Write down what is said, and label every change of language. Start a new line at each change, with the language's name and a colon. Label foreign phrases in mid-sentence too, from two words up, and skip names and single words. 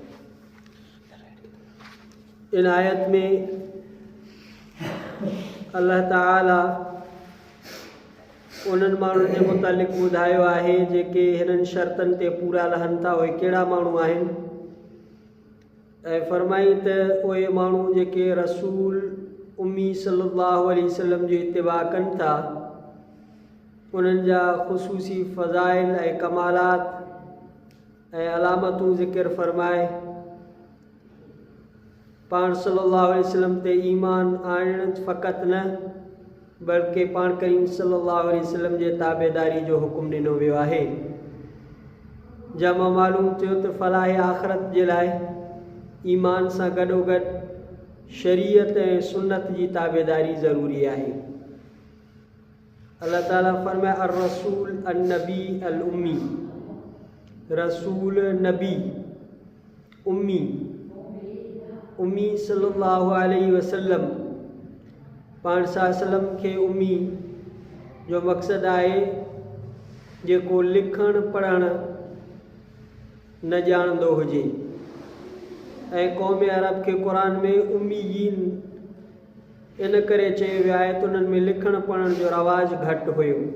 Sindhi: इन आयत में अल्लाह ताला उन्हनि माण्हुनि जे मुतालिक़ ॿुधायो आहे जेके हिननि शर्तनि ते पूरा लहनि था, उहे कहिड़ा माण्हू आहिनि, ऐं फरमाई त उहे माण्हू जेके रसूल उम्मी
Arabic: صلى الله عليه وسلم
Sindhi: जी इत्तिबा कनि था, उन्हनि जा ख़ुसूसी फ़ज़ाइल ऐं कमालात ऐं अलामतूं ज़िक्र फरमाए, पाण
Arabic: صلى الله عليه وسلم
Sindhi: ते ईमान आणणु फ़क़ति न बल्कि पाण करीम
Arabic: صلى الله عليه وسلم
Sindhi: जे ताबेदारी जो हुकुम ॾिनो वियो आहे। जंहिंमां मालूम थियो त फलाह आख़िरत जे लाइ ईमान सां गॾोगॾु शरीयत ऐं सुन्नत जी ताबेदारी ज़रूरी आहे। अल्लाह ताला फरमाए
Arabic: الرسول النبي الأمي رسول نبي أمي صلى الله عليه وسلم,
Sindhi: पाण सल्लम खे उम्मी जो मक़सदु आहे जेको लिखणु पढ़णु न ॼाणंदो हुजे, ऐं क़ौम अरब खे क़ुर में उम्मीयीन इन करे चयो वियो आहे त उन्हनि में लिखणु पढ़ण जो रवाजु घटि हुयो।